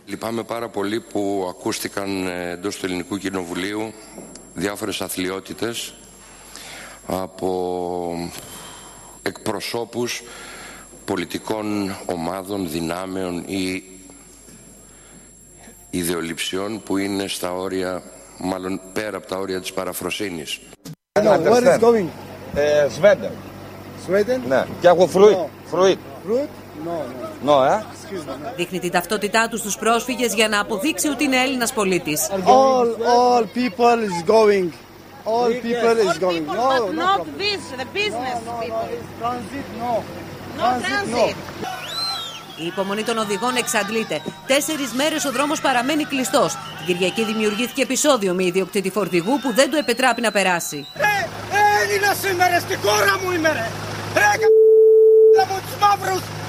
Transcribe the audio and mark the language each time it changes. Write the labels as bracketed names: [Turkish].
[Greek] Λυπάμαι πάρα πολύ που ακούστηκαν εντός του ελληνικού κοινοβουλίου διάφορες αθλειότητες από εκπροσώπους πολιτικών ομάδων, δυνάμεων ή ιδεολειψιών που είναι στα όρια, μάλλον πέρα από τα όρια της παραφροσύνης. [English] Where is going? Sweden. Sweden? [Greek] Ναι. Και έχω fruit. [English] No. Fruit. Fruit? No, no. No, eh? [Greek] Δείχνει την ταυτότητά του στους πρόσφυγες για να αποδείξει ότι είναι Έλληνας πολίτης. [English] All people is going. All people is going. No, but not this, the business people. Transit, no. No transit. No. [Greek] Η υπομονή των οδηγών εξαντλείται. Τέσσερις μέρες ο δρόμος παραμένει κλειστός. Την Κυριακή δημιουργήθηκε επεισόδιο με ιδιοκτήτη φορτηγού που δεν του επιτράπει να περάσει. Έλληνα σήμερα, στη χώρα μου ημέρα! Από τους μαύρους!